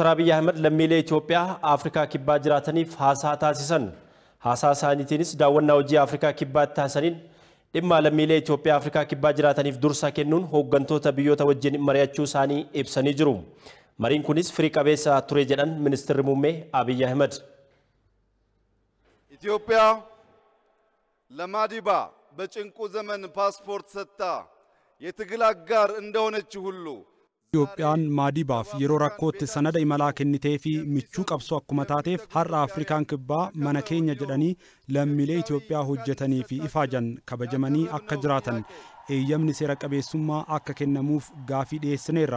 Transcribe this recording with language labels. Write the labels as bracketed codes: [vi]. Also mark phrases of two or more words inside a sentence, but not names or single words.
[om] Abiy Ahmed lammiilee Itoophiyaa Afrikaa kibbaa jiraataniif haasaa taasisan. Haasaa isaaniitiinis daawwannaa hojii Afrikaa kibbaatti taasisaniin dhimma lammiilee Itoophiyaa Afrikaa kibbaa jiraataniif dursa kennuun hooggantoota biyyoota wajjin mari'achuu isaanii ibsanii jiru. Mariin kunis firii qabeessa ture jedhan Ministeerri muummee Abiy Ahmed. [am] ኢትዮጵያ ለማዲባ በጭንቁ ዘመን ፓስፖርት ሰጥታ የትግል አጋር እንደሆነች ሁሉ [om] Itoophiyaan maadibaaf yeroo rakkootti sanada imalaa kennitee fi michuu qabsoo akkuma taateef har'a Afrikaan kibbaa mana keenya jedhanii lammiilee Itoophiyaa hojjetanii fi ifaajan kabajamanii akka jiraatan eeyyamni seera qabeessummaa akka kennamuuf gaafii dhiyeessineerra.